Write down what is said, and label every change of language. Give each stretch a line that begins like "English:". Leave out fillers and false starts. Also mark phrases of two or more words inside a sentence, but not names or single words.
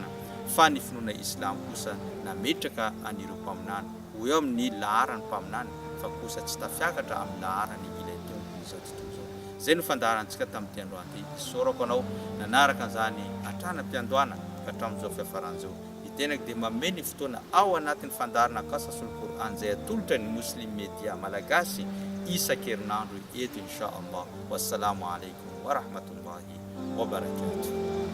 Malagasy: Fa ny finoana islam kosa nametraka anireo mpaminany ho eo amin'ny laharany mpaminany fa kosa tsy tafiakatra amin'ny laharany ilay tompony izao tontolo izao. Zay no fandaharantsika tamin'ity androany ity. Isaorako anao nanaraka an'izany atranam-piandohana ka hatramin'izao fiafaran'izao. Ny tenako dia mameny fotoana ao anatin'ny fandarana kasasul coran zay atolotra ny muslim media malagasy isan-kerinandro eto
Arabic: إن شاء الله. والسلام عليكم ورحمة الله وبركاته.